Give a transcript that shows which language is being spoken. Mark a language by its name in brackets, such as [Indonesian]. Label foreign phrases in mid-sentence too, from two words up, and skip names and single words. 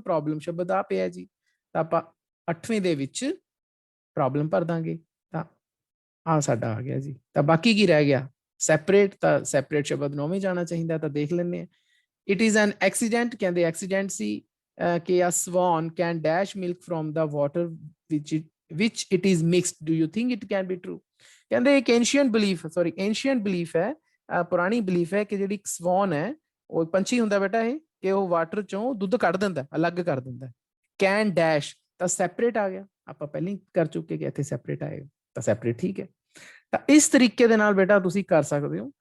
[Punjabi] ਪ੍ਰੋਬਲਮ ਸ਼ਬਦ ਆ ਪਿਆ ਜੀ, ਤਾਂ ਆਪਾਂ 8ਵੇਂ ਦੇ ਵਿੱਚ ਪ੍ਰੋਬਲਮ ਭਰ ਦਾਂਗੇ। ਤਾਂ ਆ ਸਾਡਾ ਆ ਗਿਆ ਜੀ। ਤਾਂ ਬਾਕੀ ਕੀ ਰਹਿ ਗਿਆ? ਸੈਪਰੇਟ। ਤਾਂ ਸੈਪਰੇਟ ਸ਼ਬਦ 9ਵੇਂ ਜਾਣਾ ਚਾਹੀਦਾ, ਤਾਂ ਦੇਖ ਲੈਂਦੇ ਹਾਂ। [English] it is an accident, [Punjabi] ਕਹਿੰਦੇ ਐਕਸੀਡੈਂਟ ਸੀ ਕਿ [English] a swan can dash milk from the water which it is mixed। do you think it can be true? [Punjabi] ਕਹਿੰਦੇ ਇੱਕ [English] ancient belief [Punjabi] ਹੈ, ਪੁਰਾਣੀ belief ਹੈ ਕਿ ਜਿਹੜੀ ਇੱਕ ਸਵਾਨ ਹੈ, ਉਹ ਪੰਛੀ ਹੁੰਦਾ ਬੇਟਾ ਇਹ, ਕਿ ਉਹ ਵਾਟਰ ਚੋਂ ਦੁੱਧ ਕੱਢ ਦਿੰਦਾ, ਅਲੱਗ ਕਰ ਦਿੰਦਾ। [English] can dash, [Punjabi] ਤਾਂ ਸੈਪਰੇਟ ਆ ਗਿਆ, ਆਪਾਂ ਪਹਿਲਾਂ ਹੀ ਕਰ ਚੁੱਕੇ ਕਿ ਇੱਥੇ ਸੈਪਰੇਟ ਆਏਗਾ, ਤਾਂ ਸੈਪਰੇਟ ਠੀਕ ਹੈ। ਤਾਂ ਇਸ ਤਰੀਕੇ ਦੇ ਨਾਲ ਬੇਟਾ ਤੁਸੀਂ ਕਰ ਸਕਦੇ ਹੋ।